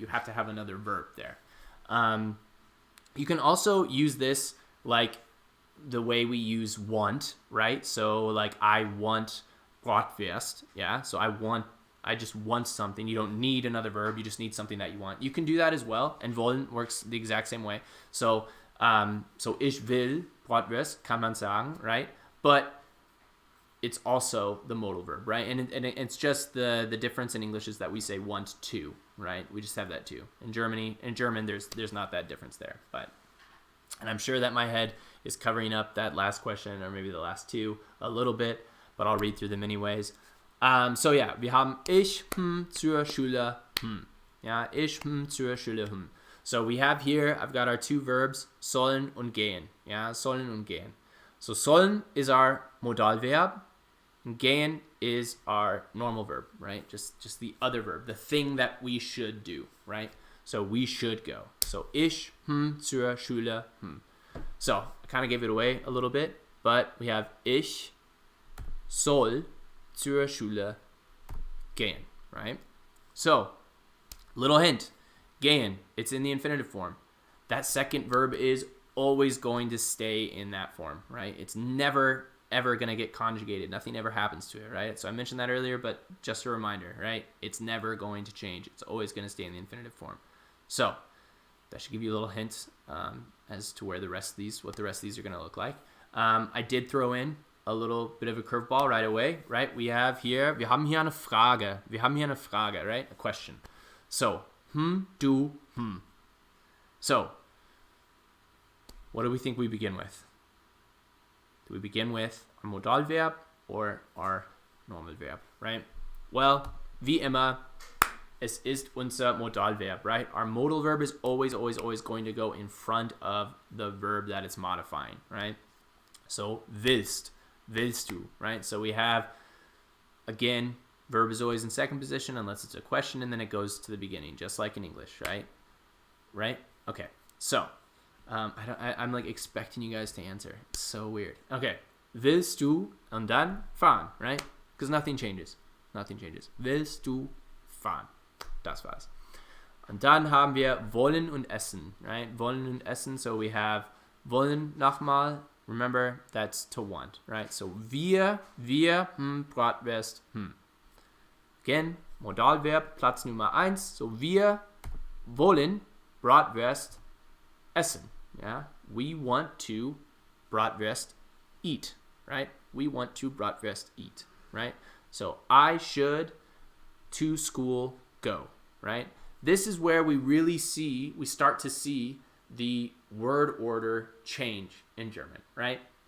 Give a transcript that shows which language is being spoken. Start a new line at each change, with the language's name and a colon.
English: You have to have another verb there. You can also use this like the way we use want, right? So like I want Bratwurst, yeah? So I just want something. You don't need another verb. You just need something that you want. You can do that as well. And wollen works the exact same way.
German: So ich will Bratwurst, kann man sagen, right?
English: But it's also the modal verb, right? And it's just the difference in English is that we say want to, right? We just have that too. In German, there's not that difference there. And I'm sure that my head is covering up that last question or maybe the last two a little bit, but I'll read through them anyways. So yeah,
German: wir haben ich zur Schule
English: Yeah,
German: ich zur Schule
English: So we have here, I've got our two verbs,
German: sollen und gehen. Yeah, sollen und gehen.
English: So sollen is our Modalverb, and gehen is our normal verb, right? Just the other verb, the thing that we should do, right? So we should go. So
German: ich zur Schule
English: So I kind of gave it away a little bit, but we have
German: ich soll zur Schule gehen,
English: right? So, little hint, gehen, it's in the infinitive form. That second verb is always going to stay in that form, right? It's never, ever going to get conjugated. Nothing ever happens to it, right? So I mentioned that earlier, but just a reminder, right? It's never going to change. It's always going to stay in the infinitive form. So that should give you a little hint as to where what the rest of these are going to look like. I did throw in a little bit of a curveball right away, right?
German: Wir haben hier eine Frage.
English: Right? A question. So, du, So, what do we think we begin with? Do we begin with our Modalverb or our normal verb, right?
German: Well, wie immer, es ist unser Modalverb, right?
English: Our modal verb is always going to go in front of the verb that it's modifying, right? So,
German: willst du,
English: right? So we have, again, verb is always in second position unless it's a question, and then it goes to the beginning, just like in English, right? Right? Okay, so I'm like expecting you guys to answer. It's so weird. Okay,
German: willst du und dann fahren,
English: right? Because nothing changes.
German: Willst du fahren? Das war's. Und dann haben wir wollen und essen, right? Wollen und essen,
English: so we have
German: wollen nochmal.
English: Remember, that's to want, right?
German: So wir, Bratwurst,
English: Again,
German: Modalverb, Platz Nummer 1. So wir wollen Bratwurst essen.
English: Yeah, we want to Bratwurst eat, right? We want to Bratwurst eat, right? So I should to school go, right? This is where we start to see the word order change in German, right?